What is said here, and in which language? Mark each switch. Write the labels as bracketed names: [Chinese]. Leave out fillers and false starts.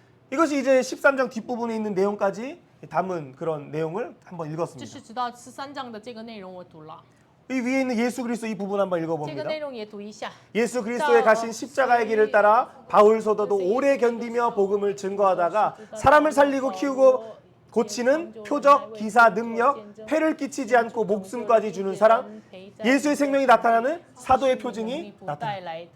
[Korean] 이것이 이제 13장 뒷부분에 있는 내용까지 담은 그런 내용을 한번 읽었습니다. [Chinese] 这是直到13章的这个内容我读了。 [Korean] 이 위에 있는 예수 그리스도 이 부분 한번 [Chinese] 这个 [Korean] 읽어봅니다. [Chinese] 内容也读一下。 [Korean] 예수 그리스도의 가신 십자가의 길을 따라 바울 소도도 오래 견디며 복음을 증거하다가 사람을 살리고 키우고 고치는 표적, 기사, 능력, 폐를 끼치지 않고 목숨까지 주는 사랑, 예수의 생명이 나타나는 사도의 표징이 나타납니다.